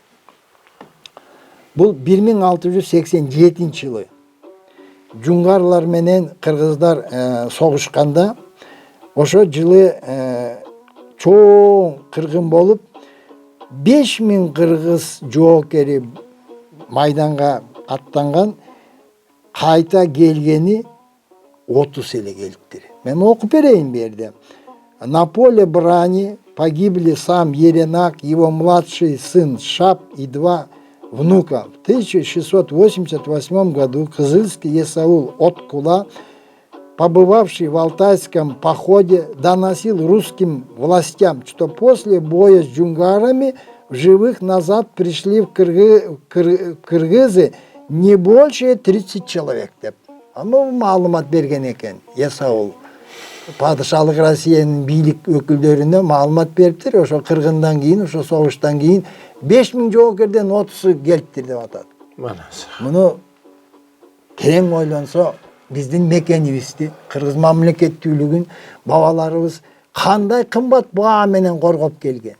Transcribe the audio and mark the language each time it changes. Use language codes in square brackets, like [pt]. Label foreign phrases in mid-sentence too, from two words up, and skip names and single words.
[ky] Бул 1687-жылы жунгарлар менен кыргыздар согушканда, ошо жылы чоң кыргын болуп 5000 кыргыз жоокери майданга аттанган, кайта келгени 30 эле келиптир. Мен окуп берейин бу жерде. [ru] На поле брани погибли сам Еренак, его младший сын Шап и 2 внука. В 1688 году кызылский Есаул от Кула, побывавший в Алтайском походе, доносил русским властям, что после боя с джунгарами в живых назад пришли в кыргызы не больше 30 человек деп. [ky] Маалымат берген экен Есаул. Падышалык Россиянын бийлик өкүлдөрүнө маалымат бериптир. Ошо кыргындан кийин, ошо согуштан кийин 5000 жоокерден 30-ы келиптир деп атат. Муну терең ойлонсо, биздин мекенибизди, кыргыз мамлекеттүүлүгүн бабаларыбыз кандай кымбат баа менен коргоп келген.